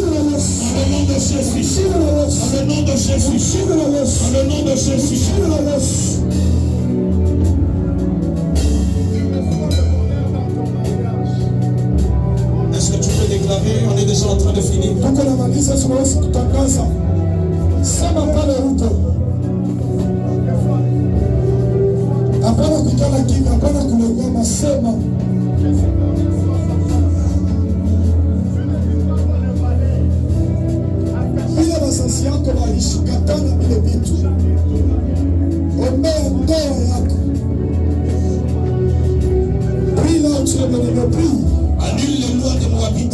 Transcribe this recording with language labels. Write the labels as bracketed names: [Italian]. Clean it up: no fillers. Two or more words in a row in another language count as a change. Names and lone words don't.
[French] Dans le nom de Jésus. Dans le nom de Jésus. Dans le nom de Jésus. Est-ce que tu peux déclarer? On est déjà en train de finir. [Swahili] Hapana kukala kimya, hapana kulegama, sema. Bila wazazi yako waishi, katana vile vitu. Ombea ndoa yako. [French] Prie là où tu es venu, prie. Annule les lois des Moabites.